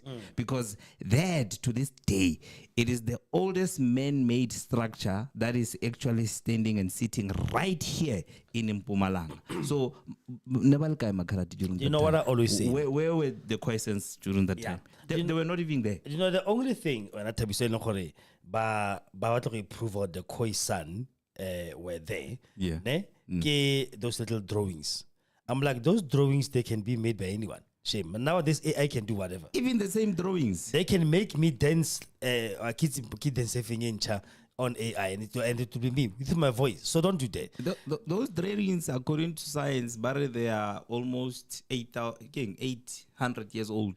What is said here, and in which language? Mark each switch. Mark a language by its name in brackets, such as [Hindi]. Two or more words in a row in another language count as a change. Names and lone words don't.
[English] Because that, to this day, it is the oldest man-made structure that is actually standing and sitting right here in Mpumalanga. So, You know what I always say? Where were the Khoisans during that Yeah. time? They were not even there. You know, the only thing when I tell you say no kore, ba what to prove out the Khoisan were there. Yeah. [Tswana] Ne? Ke [English] those little drawings. I'm like, those drawings they can be made by anyone. Shame. And nowadays AI can do whatever. Even the same drawings. They can make me dance kids dancing in on AI and it will be me with my voice. So don't do that. Those drawings, according to science, but they are almost 800 years old.